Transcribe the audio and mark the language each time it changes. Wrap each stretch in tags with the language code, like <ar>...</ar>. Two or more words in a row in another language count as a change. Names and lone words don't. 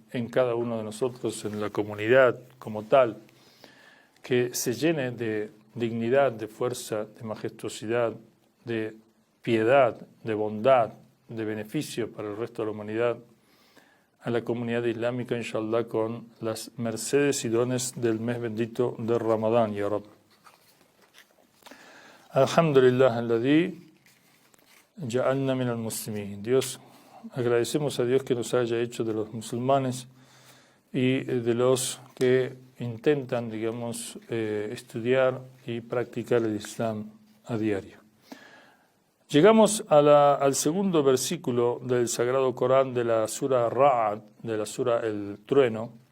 <es>en cada uno de nosotros, en la comunidad como tal, que se llene de dignidad, de fuerza, de majestuosidad, de piedad, de bondad, de beneficio para el resto de la humanidad, a la comunidad islámica, inshallah, con las mercedes y dones del mes bendito de Ramadán,</es> <ar>يا رب. الحمد لله، الذي جعلنا من المسلمين.</ar> <es>Dios, agradecemos a Dios que nos haya hecho de los musulmanes y de los que intentan, digamos, estudiar y practicar el Islam a diario. Llegamos al segundo versículo del Sagrado Corán de la Sura Ra'ad, de la Sura El Trueno.</es>